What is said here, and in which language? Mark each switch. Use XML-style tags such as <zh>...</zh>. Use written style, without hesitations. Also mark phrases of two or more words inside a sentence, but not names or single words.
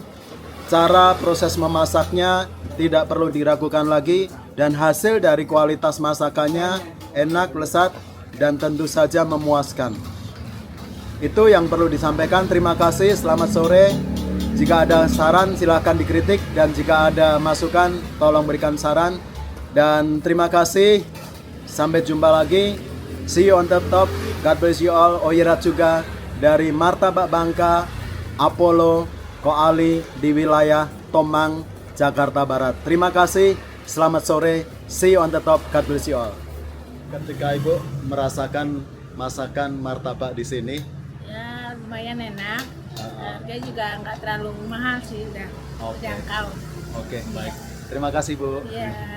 <id>Cara proses memasaknya tidak perlu diragukan lagi dan hasil dari kualitas masakannya enak, lezat, dan tentu saja memuaskan. Itu yang perlu disampaikan. Terima kasih, selamat sore. Jika ada saran silahkan dikritik dan jika ada masukan tolong berikan saran. Dan terima kasih, sampai jumpa lagi.</id> <en>See you on the top. God bless you all.</en> <id>Oyerat juga dari Martabak Bangka, Apollo, Ko Ali di wilayah Tomang, Jakarta Barat. Terima kasih, selamat sore,</id> <en>see you on the top, God bless you all.</en> <id>Ketika Ibu merasakan masakan martabak di sini, ya lumayan enak, harganya juga nggak terlalu mahal sih, udah terjangkau. Oke, baik. Terima kasih Bu. Ya.</id>